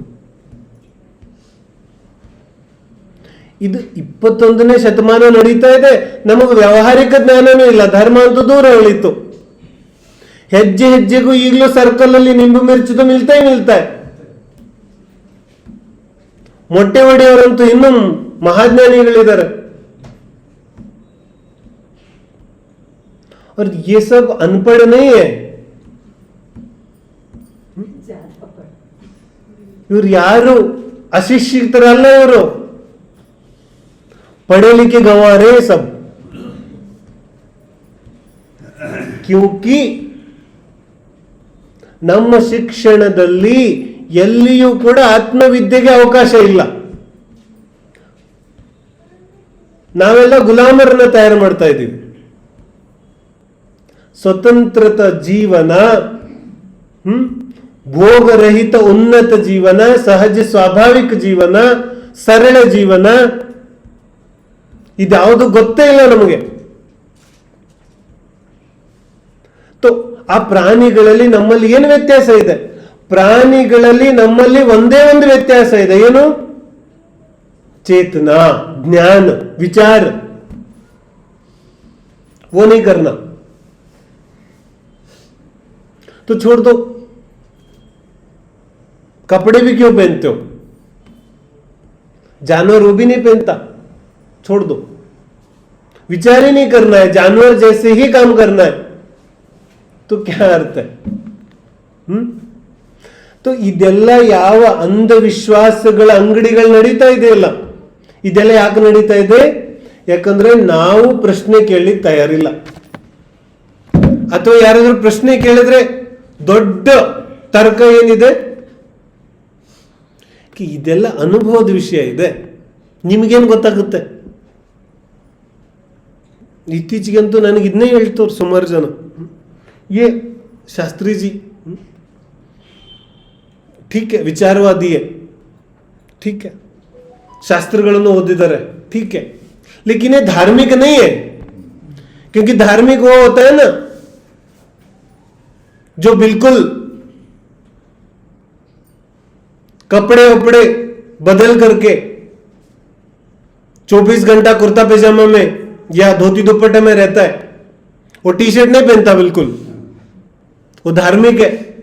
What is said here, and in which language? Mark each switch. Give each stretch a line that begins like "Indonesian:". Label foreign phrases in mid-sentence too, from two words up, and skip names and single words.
Kannada: ಇದು 21ನೇ ಶತಮಾನ ನಡೀತಾ ಇದೆ, ನಮಗೆ ವ್ಯಾವಹಾರಿಕ ಜ್ಞಾನನೂ ಇಲ್ಲ, ಧರ್ಮ ಅಂತೂ ದೂರ ಉಳಿತು. ಹೆಜ್ಜೆ ಹೆಜ್ಜೆಗೂ ಈಗಲೂ ಸರ್ಕಲ್ ಅಲ್ಲಿ
Hindi: निंबू मिर्चिदु मिलता.
Kannada: ಮೊಟ್ಟೆ ಹೊಡೆಯವರಂತೂ ಇನ್ನೂ ಮಹಾಜ್ಞಾನಿಗಳಿದ್ದಾರೆ.
Hindi: और ये सब अनपढ़ नहीं है.
Kannada: ಇವ್ರು ಯಾರು ಅಶಿಕ್ಷಿತರಲ್ಲ, ಇವರು
Hindi: पढ़े लिखे गंवार है सब.
Kannada: क्योंकि ನಮ್ಮ ಶಿಕ್ಷಣದಲ್ಲಿ ಎಲ್ಲಿಯೂ ಕೂಡ ಆತ್ಮವಿದ್ಯೆಗೆ ಅವಕಾಶ ಇಲ್ಲ. ನಾವೆಲ್ಲ ಗುಲಾಮರನ್ನ ತಯಾರು ಮಾಡ್ತಾ ಇದ್ದೀವಿ. ಸ್ವತಂತ್ರತ ಜೀವನ, ಭೋಗರಹಿತ ಉನ್ನತ ಜೀವನ, ಸಹಜ ಸ್ವಾಭಾವಿಕ ಜೀವನ, ಸರಳ ಜೀವನ, ಇದ್ಯಾವುದು ಗೊತ್ತೇ ಇಲ್ಲ ನಮಗೆ. ಆ ಪ್ರಾಣಿಗಳಲ್ಲಿ ನಮ್ಮಲ್ಲಿ ಏನು ವ್ಯತ್ಯಾಸ ಇದೆ? ಪ್ರಾಣಿಗಳಲ್ಲಿ ನಮ್ಮಲ್ಲಿ ಒಂದೇ ಒಂದು ವ್ಯತ್ಯಾಸ ಇದೆ. ಏನು?
Hindi: चेतना, ज्ञान, विचार. वो नहीं करना तो छोड़ दो. कपड़े भी क्यों पहनते हो? जानवर वो भी नहीं पहनता, छोड़ दो. विचार ही नहीं करना है, जानवर जैसे ही काम करना है, तो क्या अर्थ है?
Kannada: तो ಇದೆಲ್ಲ ಯಾವ ಅಂಧವಿಶ್ವಾಸಗಳ ಅಂಗಡಿಗಳು ನಡೀತಾ ಇದೆಯಲ್ಲ, ಇದೆಲ್ಲ ಯಾಕೆ ನಡೀತಾ ಇದೆ? ಯಾಕಂದ್ರೆ ನಾವು ಪ್ರಶ್ನೆ ಕೇಳಲಿಕ್ಕೆ ತಯಾರಿಲ್ಲ. ಅಥವಾ ಯಾರಾದ್ರೂ ಪ್ರಶ್ನೆ ಕೇಳಿದ್ರೆ ದೊಡ್ಡ ತರ್ಕ ಏನಿದೆ? ಇದೆಲ್ಲ ಅನುಭವದ ವಿಷಯ ಇದೆ, ನಿಮಗೇನು ಗೊತ್ತಾಗುತ್ತೆ? ಇತ್ತೀಚೆಗಂತೂ ನನಗೆ ಇದನ್ನೇ ಹೇಳ್ತವ್ರು ಸುಮಾರು ಜನ.
Hindi: ये शास्त्री जी ठीक है, विचारवादी है, ठीक है,
Kannada: ಶಾಸ್ತ್ರಗಳನ್ನು ಓದಿದ್ದಾರೆ,
Hindi: ठीक है, लेकिन ये धार्मिक नहीं है, क्योंकि धार्मिक वो होता है ना जो बिल्कुल कपड़े वपड़े बदल करके 24 घंटा कुर्ता पैजामा में या धोती दुपट्टे में रहता है, वो टी शर्ट नहीं पहनता, बिल्कुल वो धार्मिक है।